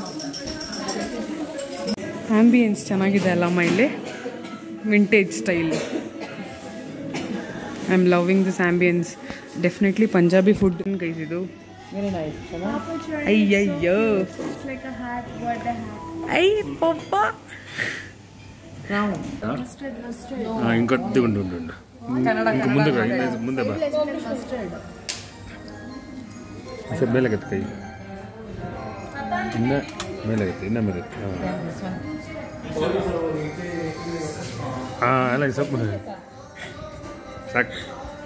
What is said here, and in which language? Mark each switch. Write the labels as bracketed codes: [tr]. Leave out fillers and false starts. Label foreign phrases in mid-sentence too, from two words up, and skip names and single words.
[kn] ಆಂಬಿಯನ್ಸ್ ಚೆನ್ನಾಗಿದೆ ಅಲ್ಲಮ್ಮ ಇಲ್ಲಿ, [en] vintage style. I am loving this ambience. Definitely Punjabi food guys ಇದು. [kn] ಅಯ್ಯಯ್ಯೋ ಐ ಪಪ್ಪ [te] ఇంకొద్ది ఉండు ముందు ముందే బా [kn] ಸ್ವಲ್ಪ ಮೇಲಾಗತ್ತೆ ಕೈ, ಇನ್ನ ಮೇಲಾಗತ್ತೆ, ಇನ್ನ ಮೇಲಾಗತ್ತೆ. ಹಾಂ ಅಲ್ಲ ಸ್ವಲ್ಪ ಸಾಕು.